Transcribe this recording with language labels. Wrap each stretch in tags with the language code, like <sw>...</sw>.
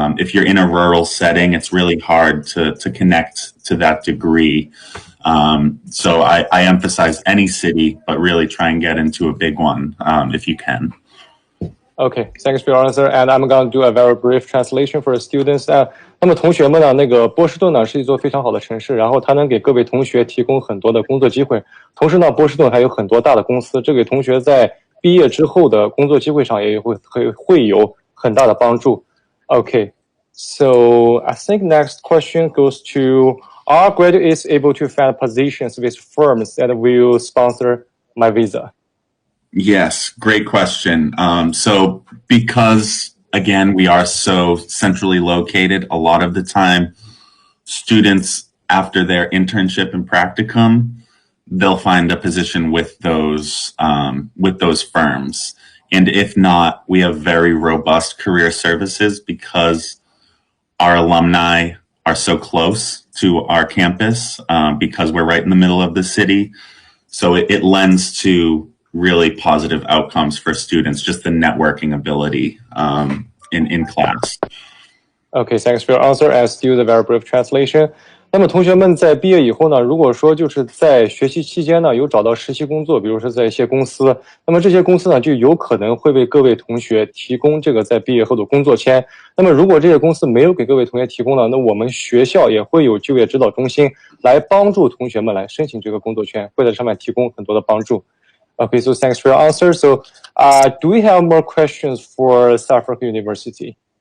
<en>If you're in a rural setting, it's really hard to connect to that degree. So I emphasize any city, but really try and get into a big one if you can. Okay, thanks for your answer. And I'm going to do a very brief translation for the students.</en> <zh>那么同学们呢，那个波士顿呢是一座非常好的城市，然后它能给各位同学提供很多的工作机会。同时呢，波士顿还有很多大的公司，这给同学在毕业之后的工作机会上也会有很大的帮助。</zh> <en>Okay, so I think next question goes to: Are graduates able to find positions with firms that will sponsor my visa? Yes, great question. So because again, we are so centrally located, a lot of the time students after their internship and practicum, they'll find a position with those firms. And if not, we have very robust career services because our alumni are so close to our campus because we're right in the middle of the city. So it lends to really positive outcomes for students, just the networking ability in class. Okay, thanks for your answer. And still the very brief translation.</en> <zh>那么同学们在毕业以后呢，如果说就是在学习期间呢有找到实习工作，比如说在一些公司，那么这些公司呢就有可能会为各位同学提供这个在毕业后的工作签。那么如果这些公司没有给各位同学提供呢，那我们学校也会有就业指导中心来帮助同学们来申请这个工作签，会在上面提供很多的帮助。</zh> <en>Okay, so thanks for your answer. So, do we have more questions for Suffolk University?</en>